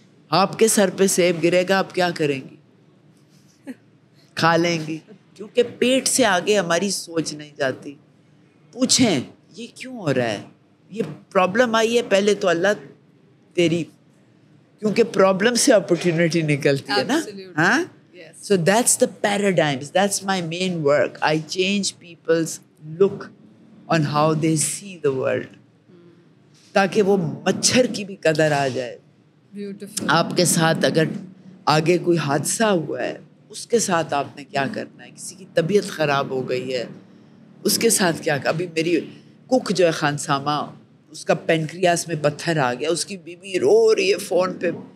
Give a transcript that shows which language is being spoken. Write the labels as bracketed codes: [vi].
[ur] آپ کے سر پہ سیب گرے گا, آپ کیا کریں گی؟ کھا لیں گی, کیونکہ پیٹ سے آگے ہماری سوچ نہیں جاتی. پوچھیں یہ کیوں ہو رہا ہے, یہ پرابلم آئی ہے, پہلے تو اللہ تیری, کیونکہ پرابلم سے اپرچونٹی نکلتی ہے نا. [en] ہاں, so that's the paradigms, that's my main work. I change people's look on how they see the world, [ur] تاکہ وہ مچھر کی بھی قدر آ جائے. آپ کے ساتھ اگر آگے کوئی حادثہ ہوا ہے, اس کے ساتھ آپ نے کیا کرنا ہے. کسی کی طبیعت خراب ہو گئی ہے, اس کے ساتھ کیا. ابھی میری کک جو ہے خانسامہ, اس کا پینکریاس میں پتھر آ گیا, اس کی بیوی رو رہی ہے فون پہ.